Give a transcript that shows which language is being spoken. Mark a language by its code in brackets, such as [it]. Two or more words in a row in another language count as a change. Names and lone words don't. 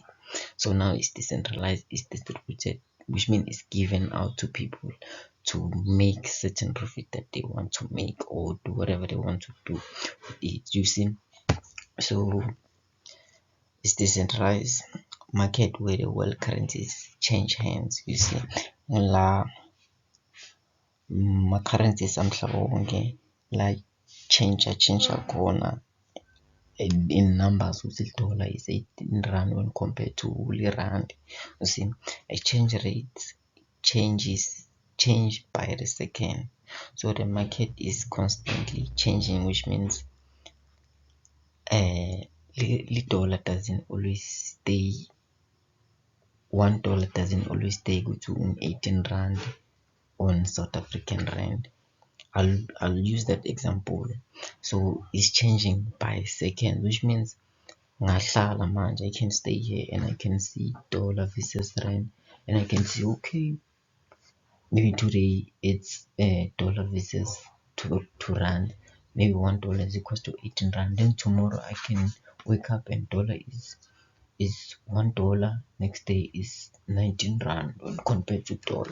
[en] So now it's decentralized, it's distributed, which means it's given out to people to make certain profit that they want to make, or do whatever they want to do with it, you see. So it's decentralized market where the world currencies change hands, you see. La ma-currencies [nd] amhlaba wonke la [en] change khona in numbers, ukuthi dollar is 18 rand when compared to rand. You see, exchange rates change by the second, so the market is constantly changing, which means the dollar doesn't always stay. $1 doesn't always stay go to 18 rand on South African rand. I'll use that example. So it's changing by second, which means [nd] ngahlala manje, [en] I can stay here and I can see dollar versus rand, and I can see, okay, maybe today it's dollar versus two rand, maybe $1 is equals to 18 rand, then tomorrow I can wake up and dollar is $1, next day is 19 rand when compared to dollar.